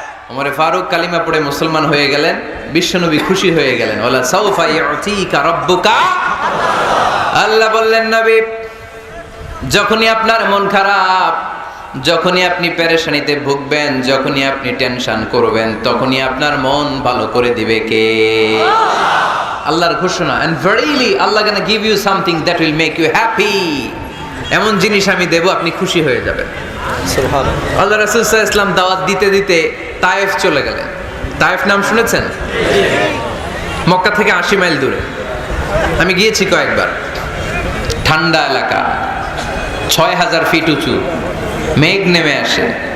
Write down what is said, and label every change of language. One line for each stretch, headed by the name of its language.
Bangla: ওমর ফারুক কালিমা পড়ে মুসলমান হয়ে গেলেন, বিশ্বনবী খুশি হয়ে গেলেন।
Arabic: ওয়ালা সাউফা ইউতিকা রাব্বুকা,
Bangla: আল্লাহ বললেন, নবী যখনই আপনার মন খারাপ, যখনই আপনি পেরেশানিতে ভুগবেন, যখনই আপনি টেনশন করবেন, তখনই আপনার মন ভালো করে দিবে কে? আল্লাহর ঘোষণা,
English: and verily Allah gonna give you something that will make you happy।
Bangla: এমন জিনিস আমি দেব, আপনি খুশি হয়ে যাবেন। সুবহানাল্লাহ। আল্লাহ রাসূল সাল্লাল্লাহু আলাইহি ওয়াসাল্লাম দাওয়াত দিতে দিতে তায়েফ চলে গেলেন। তায়েফ নাম শুনেছেন? মক্কা থেকে 80 মাইল দূরে। আমি গিয়েছি কয়েকবার। ঠান্ডা এলাকা, 6000 ফিট উঁচু, মেঘ নেমে আসে।